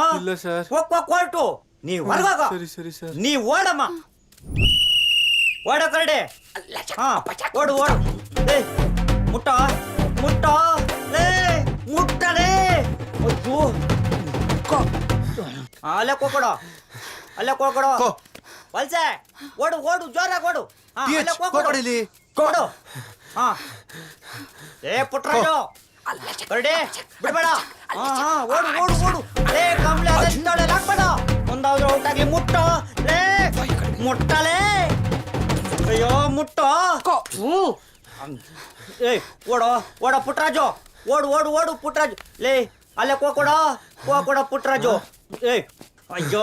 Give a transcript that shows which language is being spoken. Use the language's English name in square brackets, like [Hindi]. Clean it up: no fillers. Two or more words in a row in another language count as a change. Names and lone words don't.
[Kannada] ಇಲ್ಲ ಸರ್. ಕೊರ್ಟು ನೀ ಹೊರಗೋಗ ಸರಿ ಸರಿ ಸರ್. ನೀ ಓಡಮ್ಮ ಓಡ ಕರಡೆ ಹಾ ಓಡು ಓಡು ಏ ಮುಟ್ಟ ಮುಟ್ಟ ಲೇ ಮುಟ್ಟಲೇ ಅಯ್ಯೋ ಅಲ್ಲೇ ಕೋಕೊಡೋ ಅಲ್ಲೇ ಕೋಕೊಡೋ ವಲ್ಸೆ ಓಡು ಓಡು ಜೋರಾಗಿ ಓಡು ಹಾ ಅಲ್ಲೇ ಕೋಕೊಡು ಕೊಡು ಹಾ ಏ ಪುಟ್ರಾಜು ಕರಡೆ ಬಿಡ್ಬೇಡ ಹಾ ಹಾ ಓಡು ಓಡು ಓಡು ಲೇ ಕಮ್ಲೆ ಅದೆಂತಾಳೆ ಹಾಕ್ಬೇಡ ಒಂದಾದ್ರೂ ಔಟ್ ಆಗಿ ಮುಟ್ಟೋ ಲೇ ಮುಟ್ಟಲೇ ಅಯ್ಯೋ ಮುಟ್ಟೋ ಏ ಓಡೋ ಓಡೋ ಪುಟ್ರಾಜು ಓಡು ಓಡು ಓಡು ಪುಟ್ರಾಜು ಲೇ ಅಲ್ಲೇ ಕೋಕೊಡೋ ಪುಟ್ರಾಜು ಏ ಅಯ್ಯೋ